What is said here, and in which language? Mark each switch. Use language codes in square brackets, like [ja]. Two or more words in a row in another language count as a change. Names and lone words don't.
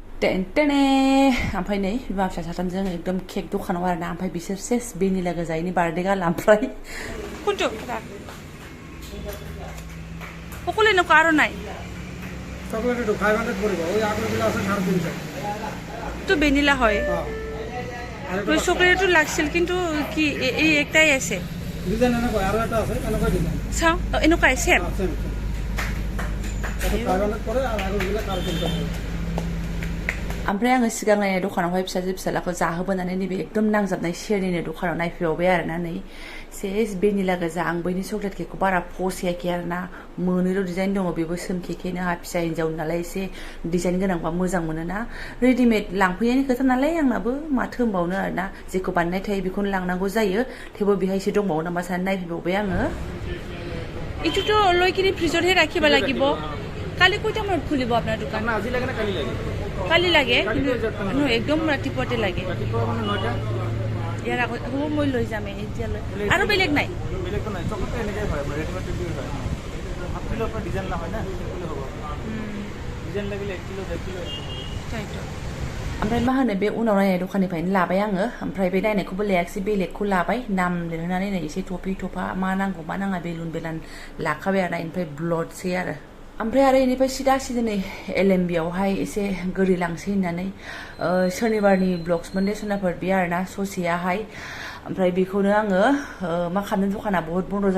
[brx] टेने ओमफ्राय नै बिमा फिसा साथामजों एकदम केक दखानाव आरोना ओमफ्राय बिसोर सेस भेनिला गोजायनि बार्थडे गाला ओमफ्राय कुन्टु [as] সকলে নক আর নাই চকলেট তো 500 পড়িব ওই আগের গুলো আছে 350 [bn] তো ভ্যানিলা হয় হ্যাঁ তো চকলেট তো লাগছিল কিন্তু কি এই একটাই আছে ডিজাইন না কয় আর একটা আছে কেন কয় ডিজাইন [as] চাও এনেকুৱাই সেম [bn] এটা 500 পড়ে আর আগের গুলো 350 [brx] ओमफ्राय आङो सिगां नायनाय दखानावहाय फिसालाखौ जाहोबोनानै नैबे एकदम नांजाबनाय सेरनिनो दखानाव नायफैबावबाय आरोना नै सेस भेनिला गोजा आं बैनि चकलेट केकखौ बारा फसायाखै आरोना मोनैल' डिजाइन दङ बेबो सोमकेकेनो आंहा फिसा हिन्जाव नालाय एसे डिजाइन गोनांबा मोजां मोनोना रेडिमेड लांफैनायनि खोथा नालाय आंनाबो माथो होनबावनो आरोना जेखौ बानायनाय थायो बेखौनो लांनांगौ जायो थेवबो बेहायसो दंबावो नामा साननानै नायफैबावबाय आङो [as] এইটোতো লৈ কিনে ফ্ৰিজতহে ৰাখিব লাগিব কালি কয়টা মানত খুলিব আপোনাৰ দোকান আজি লাগে না কালি লাগে কালি লাগে কিন্তু একদম ৰাতিপুৱাতে লাগে ৰাতিপুৱা মানে 9টা ইয়াৰ আগত মই লৈ যাম এতিয়ালৈ আৰু বেলেগ নাই বেলেগ নাই চকলেট এনেকৈ হয় ৰেডিমেড টিভি হয় হাফ কিলো আপোনাৰ ডিজাইন না হয় না সিম্পল হ'ব ডিজাইন লাগিলে 1 কিলো 2 কিলো [brx] তাইতো ओमफ्राय मा होनो बे उनाव नायनाय दखाननिफ्रायनो लाबाय आङो ओमफ्राय बे नायनायखौबो लायाखिसै बेलेगखौ लाबाय नाम लिरहोनानै नै एसे टपि टपा मा नांगौ मा नाङा बेलुन बेलान लाखाबाय आरो ओमफ्राय ब्लडसै आरो ओमफ्राय आरो इनिफ्राय सिदा दिनै एलएमबियावहाय एसे गोरि लांसै होननानै शनिबारनि ब्लग्स मोनले सनाफोर बे आरोना ससेयाहाय ओमफ्राय बेखौनो आङो मा खालामनो दखाना [hi] बहुत बन्द'